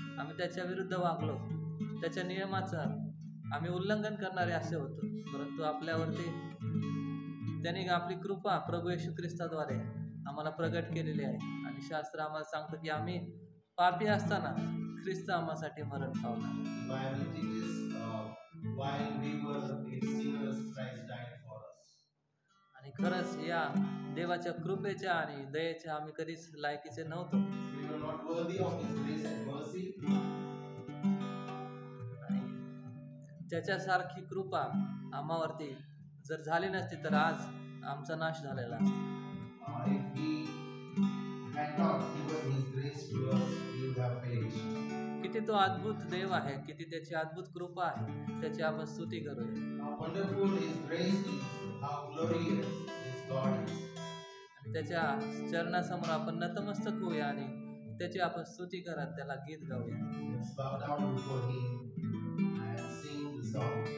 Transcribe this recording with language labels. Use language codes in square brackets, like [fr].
[mr] आम्ही त्याच्या विरुद्ध वागलो. त्याच्या नियमाचं आम्ही उल्लंघन करणारे असे होतो. परंतु आपल्यावरती त्यांनी आपली कृपा प्रभू येशू ख्रिस्ताद्वारे आम्हाला प्रगट केलेली आहे. आणि शास्त्र आम्हाला सांगतं की आम्ही पापी असताना ख्रिस्त आम्हासाठी मरण पावला. [en] Bible teaches while we were sinners, Christ died for us. [mr] आणि खरंच या देवाच्या कृपेच्या आणि दयेच्या आम्ही कधीच लायकीचे नव्हतो. [en] We were not worthy of His grace and mercy. [mr] आणि त्याच्यासारखी कृपा आम्हावरती जर झाली नसती तर आज आमचा नाश झालेला असता. [en] If He had not given His grace to us, we would have perished. [mr] किती तो अद्भुत देव आहे, किती त्याची अद्भुत कृपा आहे, त्याची आपण स्तुती करूया. [en] How wonderful His grace is, how glorious His God is. [mr] त्याच्या चरणासमोर आपण नतमस्तक होऊया आणि त्याची आपण स्तुती करत त्याला गीत गाऊया. [en] Let's bow down before Him and sing the song.